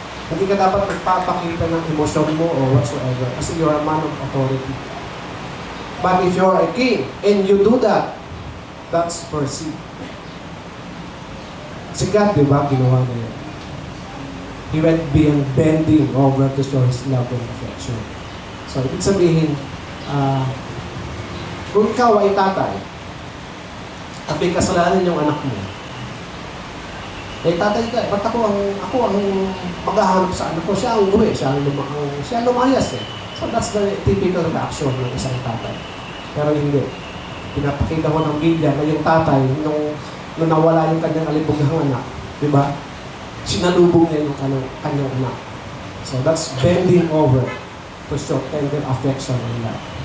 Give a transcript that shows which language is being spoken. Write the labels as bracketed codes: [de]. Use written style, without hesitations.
[tl] Hindi ka dapat magpapakita ng emosyon mo o whatsoever. [en] Kasi you're a man of authority. But if you're a king and you do that, that's mercy. [tl] Si God, di ba, ginawa na yan. [en] He went beyond bending over to show His love and affection. [tl] So, ibig sabihin, kung ikaw ay tatay, at may kasalanan yung anak mo, tatay ka, ba't ako ang maghahanap sa anak ko? Siya ang uwi, siya ang lumayas eh. [en] So that's the typical reaction [tl] ng isang tatay. Pero hindi. Pinapakita ko ng Biblia na yung tatay, nung nawala yung kanyang alibughang anak, di ba? Sinalubong niya yung kanyang anak. [en] So that's bending over to show tender affection and love.